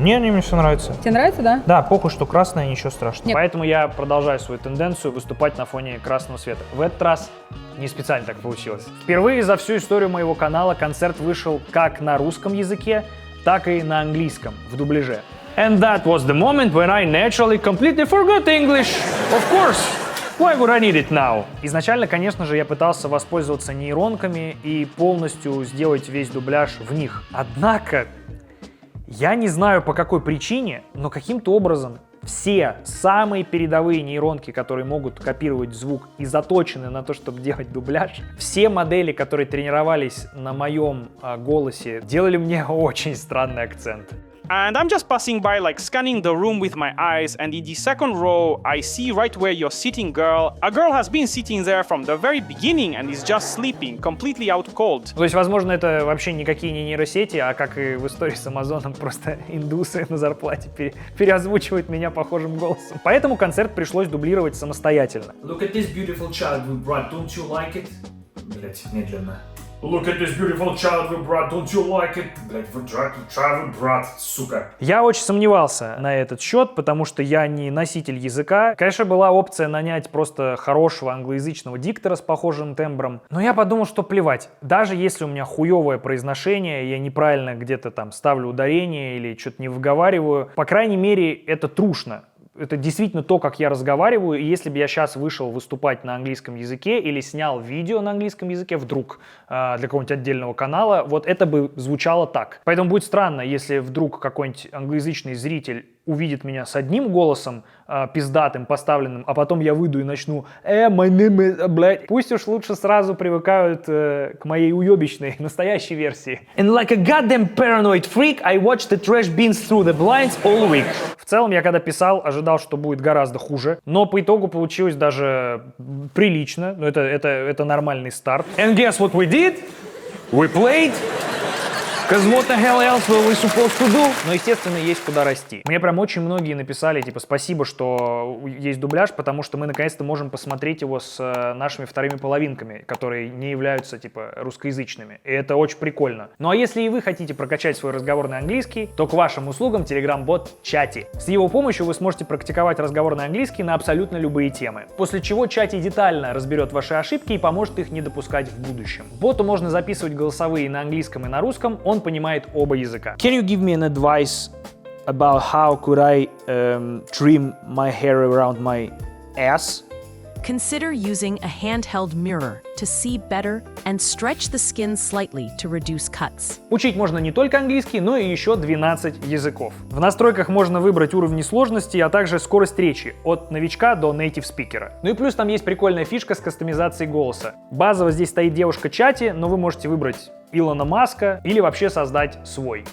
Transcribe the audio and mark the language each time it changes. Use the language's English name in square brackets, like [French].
[Russian] Мне все нравится. Тебе нравится, да? Да, похуй, что красное, ничего страшного. Нет. Поэтому я продолжаю свою тенденцию выступать на фоне красного света. В этот раз не специально так получилось. Впервые за всю историю моего канала концерт вышел как на русском языке, так и на английском, в дубляже. [English] And that was the moment when I naturally completely forgot English. Of course. Why would I need it now? [Russian] Изначально, конечно же, я пытался воспользоваться нейронками и полностью сделать весь дубляж в них. Однако, я не знаю по какой причине, но каким-то образом все самые передовые нейронки, которые могут копировать звук и заточены на то, чтобы делать дубляж, все модели, которые тренировались на моем голосе, делали мне очень странный акцент. [English] And I'm just passing by, like scanning the room with my eyes, and in the second row, I see right where you're sitting, girl. A girl has been sitting there from the very beginning and is just sleeping, completely out cold. [Russian] То есть, возможно, это вообще никакие не нейросети, а как и в истории с Амазоном, просто индусы на зарплате переозвучивают меня похожим голосом. Поэтому концерт пришлось дублировать самостоятельно. [English] Look at this beautiful child we brought, don't you like it? [Russian] Блять, медленно. [English] Look at this beautiful child we brought, don't you like it? [Russian] Блять, [English] child we brought, [Russian] сука. Я очень сомневался на этот счет, потому что я не носитель языка. Конечно, была опция нанять просто хорошего англоязычного диктора с похожим тембром. Но я подумал, что плевать. Даже если у меня хуевое произношение, я неправильно где-то там ставлю ударение или что-то не выговариваю, по крайней мере, это трушно. Это действительно то, как я разговариваю, и если бы я сейчас вышел выступать на английском языке или снял видео на английском языке вдруг для какого-нибудь отдельного канала, вот это бы звучало так. Поэтому будет странно, если вдруг какой-нибудь англоязычный зритель увидит меня с одним голосом, пиздатым, поставленным, а потом я выйду и начну [English] my name is... [Russian] блядь. Пусть уж лучше сразу привыкают к моей уебищной, настоящей версии. [English] And like a goddamn paranoid freak, I watched the trash bins through the blinds all week. [Russian] В целом, я когда писал, ожидал, что будет гораздо хуже, но по итогу получилось даже прилично, но это нормальный старт. [English] And guess what we did? We played Cause what the hell else were we supposed to do? [Russian] Но, естественно, есть куда расти. Мне прям очень многие написали, типа, спасибо, что есть дубляж, потому что мы наконец-то можем посмотреть его с нашими вторыми половинками, которые не являются, типа, русскоязычными. И это очень прикольно. Ну а если и вы хотите прокачать свой разговорный английский, то к вашим услугам Telegram-бот Чати. С его помощью вы сможете практиковать разговорный английский на абсолютно любые темы. После чего Чати детально разберет ваши ошибки и поможет их не допускать в будущем. Боту можно записывать голосовые на английском и на русском, он понимает оба языка. [English] Can you give me an advice about how could I trim my hair around my ass? Consider using a handheld mirror to see better and stretch the skin slightly to reduce cuts. [Russian] Учить можно не только английский, но и еще 12 языков. В настройках можно выбрать уровни сложности, а также скорость речи от новичка до native спикера. Ну и плюс там есть прикольная фишка с кастомизацией голоса. Базово здесь стоит девушка Чати, но вы можете выбрать Илона Маска или вообще создать свой.